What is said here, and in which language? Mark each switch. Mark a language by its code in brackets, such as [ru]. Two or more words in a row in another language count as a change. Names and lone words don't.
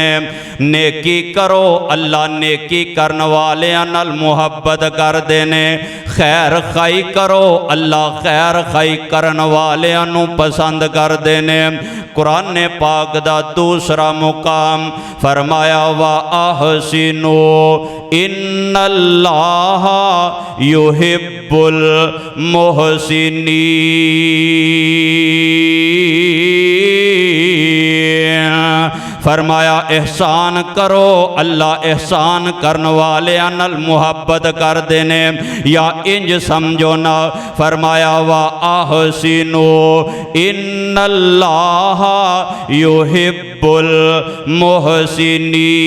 [pa] ਨੇਕੀ ਕਰੋ, ਅੱਲਾਹ ਨੇਕੀ ਕਰਨ ਵਾਲੇ ਨਾਲ ਮੁਹੱਬਤ ਕਰਦੇ ਨੇ। ਖ਼ੈਰ ਖ਼ਾਹੀ ਕਰੋ, ਅੱਲਾਹ ਖ਼ੈਰ ਖ਼ਾਹੀ ਕਰਨ ਵਾਲੇ ਪਸੰਦ ਕਰਦੇ ਨੇ। ਕੁਰਾਨ ਨੇ ਪਾਕ ਦਾ ਦੂਸਰਾ ਮੁਕਾਮ ਫ਼ਰਮਾਇਆ [ar] وأحسنوا إن الله يحب المحسنين. [pa] ਫ਼ਰਮਾਇਆ ਏਹਸਾਨ ਕਰੋ, ਅੱਲਾਹ ਏਹਸਾਨ ਕਰਨ ਵਾਲੇ ਨਾਲ ਮੁਹੱਬਤ ਕਰਦੇ ਨੇ। ਯਾ ਇੰਜ ਸਮਝੋ ਨਾ, ਫ਼ਰਮਾਇਆ [ar] وأحسنوا إن الله يحب المحسنين.